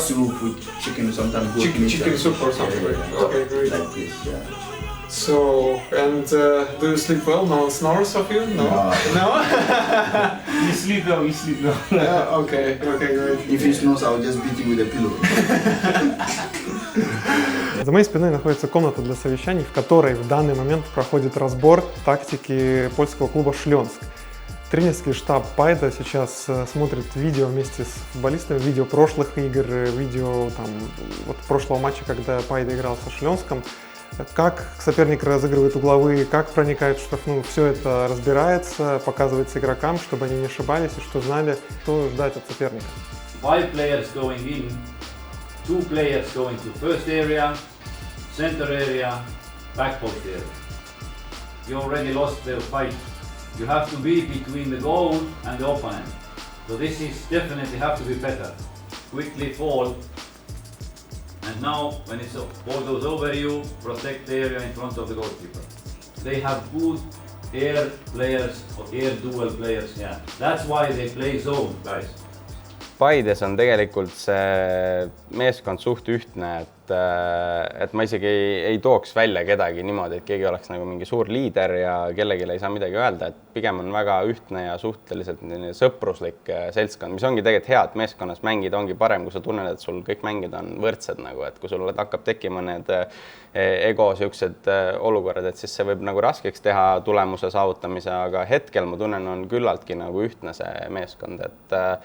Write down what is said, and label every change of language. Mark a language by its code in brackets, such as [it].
[en] soup, with chicken, sometimes goat meat. Chicken soup or something. Yeah. Okay, great. Like this, yeah. So, and do you sleep well? No one snores of you? No? No? You sleep well, you sleep well. Yeah, okay, great. If he snores, I'll just beat him with a pillow. [ru] За моей спиной находится комната для совещаний, в которой в данный момент проходит разбор тактики польского клуба «Шлёнск». Тренерский штаб Пайда сейчас смотрит видео вместе с футболистами, видео прошлых игр, видео прошлого матча, когда Пайда играл со Шлёнском. Как соперник разыгрывает угловые, как проникает в штрафную, все это разбирается, показывается игрокам, чтобы они не ошибались и что знали, что ждать от соперника. [en] 5 players going in, 2 players going to first area, center area, back post area. You already lost the fight. You have to be between the goal and the opponent. So this is definitely have to be better. Quickly fall. And now, when ball goes over you, protect the area in front of the goalkeeper. They have good air players or air duel players. Yeah, that's why they play zone, guys. [et] Paides on tegelikult see meeskond suht ühtne, et ma isegi ei tooks välja kedagi niimoodi, et keegi oleks nagu mingi suur liider ja kellelegi ei saa midagi öelda, et pigem on väga ühtne ja suhteliselt sõpruslik seltskond, mis ongi tegelikult hea, et meeskonnas mängida ongi parem, kui sa tunned, et sul kõik mängid on võrdsed, nagu, et kui sul hakkab tekkima need ego siuksed olukorrad, et siis see võib nagu raskeks teha tulemuse saavutamise, aga hetkel ma tunnen, on küllaltki nagu ühtne see meeskond, et